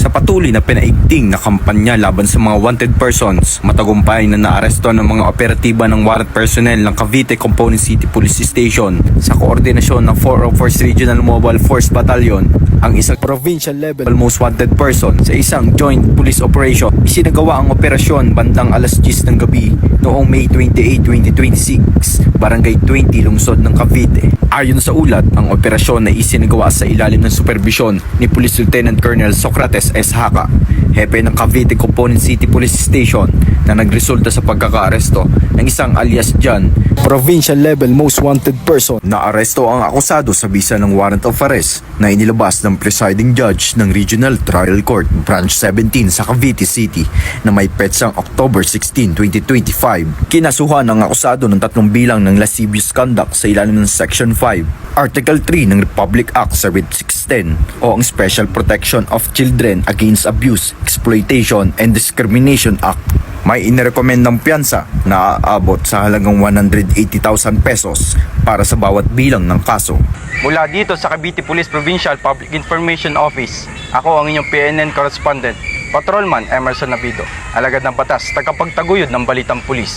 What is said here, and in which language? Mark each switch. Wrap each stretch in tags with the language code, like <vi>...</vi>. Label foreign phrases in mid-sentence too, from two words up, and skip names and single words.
<tl>Patuloy na pinaigting na kampanya laban sa mga</tl> <en>wanted persons,</en> <tl>matagumpay na naaresto ng mga operatiba ng</tl> <en>warrant personnel</en> <tl>ng Cavite Component City Police Station sa koordinasyon ng 401st Regional Mobile Force Battalion ang isang</tl> <en>provincial level most wanted person</en> <tl>sa isang</tl> <en>joint police operation.</en> <tl>Isinagawa ang operasyon bandang alas 10 ng gabi noong May 28, 2026, Barangay 20, lungsod ng Cavite. Ayon sa ulat, ang operasyon na isinagawa sa ilalim ng superbisyon ni Police Lieutenant Colonel Socrates S. Haka, hepe ng Cavite Component City Police Station, na nagresulta sa pagkakaaresto ng isang alias John,</tl> <en>provincial level most wanted person.</en> <tl>Naaresto ang akusado sa bisa ng</tl> <en>warrant of arrest</en> <tl>na inilabas ng</tl> <en>presiding judge</en> <tl>ng Regional Trial Court Branch 17 sa Cavite City na may petsang October 16, 2025. Kinasuhan ang akusado ng 3 bilang ng</tl> <en>lascivious conduct</en> <tl>sa ilalim ng Section 5, Article 3 ng Republic Act 7610 o ang Special Protection of Children Against Abuse, Exploitation and Discrimination Act. May inirekomend ng piyansa na aabot sa halagang 180,000 pesos para sa bawat bilang ng kaso. Mula dito sa Cavite Police Provincial Public Information Office, ako ang inyong</tl> <en>PNN correspondent,</en> <tl>Patrolman Emerson Nabido, alagad ng batas, tagapagtaguyod ng balitang pulis.</tl>